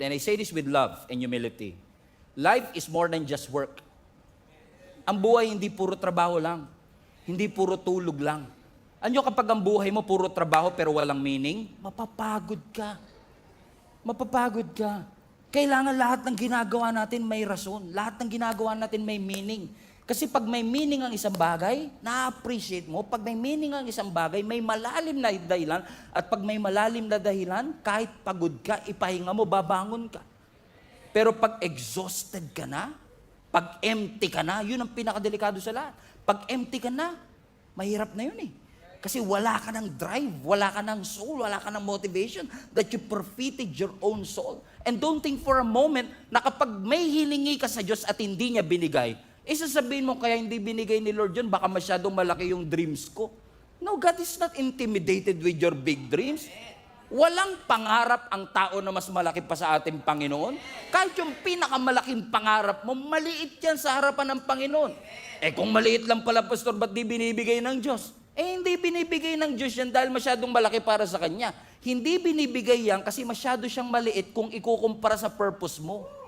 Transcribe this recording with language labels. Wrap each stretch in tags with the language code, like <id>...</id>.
<en>And I say this with love and humility. Life is more than just work.</en> <tl>Ang buhay hindi puro trabaho lang. Hindi puro tulog lang. Ano kapag ang buhay mo puro trabaho pero walang meaning? Mapapagod ka. Mapapagod ka. Kailangan lahat ng ginagawa natin may rason. Lahat ng ginagawa natin may meaning. Kasi pag may meaning ang isang bagay, na-appreciate mo. Pag may meaning ang isang bagay, may malalim na dahilan. At pag may malalim na dahilan, kahit pagod ka, ipahinga mo, babangon ka. Pero pag exhausted ka na, pag empty ka na, yun ang pinakadelikado sa lahat. Pag empty ka na, mahirap na yun eh. Kasi wala ka ng drive, wala ka ng soul, wala ka ng motivation that you forfeited your own soul. And don't think for a moment na kapag may hiningi ka sa Diyos at hindi niya binigay, sasabihin mo kaya hindi binigay ni Lord yun, baka masyadong malaki yung dreams ko.</tl> <en>No, God is not intimidated with your big dreams.</en> <tl>Walang pangarap ang tao na mas malaki pa sa ating Panginoon. Kahit yung pinakamalaking pangarap mo, maliit yan sa harapan ng Panginoon. Kung maliit lang pala, Pastor, ba't di binibigay ng Diyos? Hindi binibigay ng Diyos yan dahil masyadong malaki para sa Kanya. Hindi binibigay yan kasi masyado siyang maliit kung ikukumpara sa purpose mo.</tl>